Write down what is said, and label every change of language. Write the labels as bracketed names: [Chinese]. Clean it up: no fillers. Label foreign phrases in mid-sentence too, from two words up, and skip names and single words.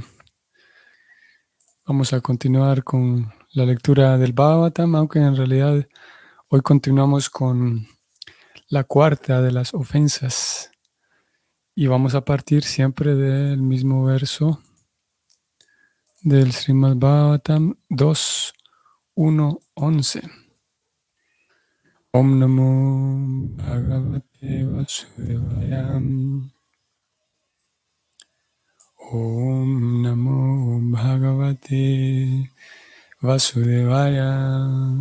[Spanish] Vamos a continuar con la lectura del Bhagavatam, aunque en realidad hoy continuamos con la cuarta de las ofensas y vamos a partir siempre del mismo verso del Srimad Bhagavatam 2:1-11. [Sanskrit] Om Namo Bhagavate Vasudevaya. Om Namo Bhagavate Vasudevaya.